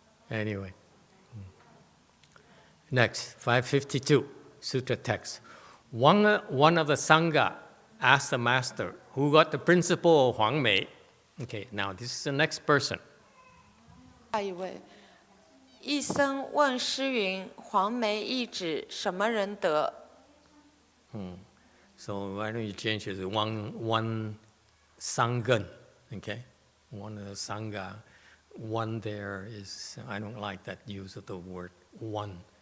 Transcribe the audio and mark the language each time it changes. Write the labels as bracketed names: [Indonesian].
[English] Anyway. Next, 552, Sutra text. One of the Sangha asked the master, who got the principle of Huang Mei. Okay, now this is the next person. [Chinese] 下一位，一僧问师云：“黄梅意指什么人得？” [English] So why don't you change it to one Sangan, okay? One of the Sangha, one there is, I don't like that use of the word one.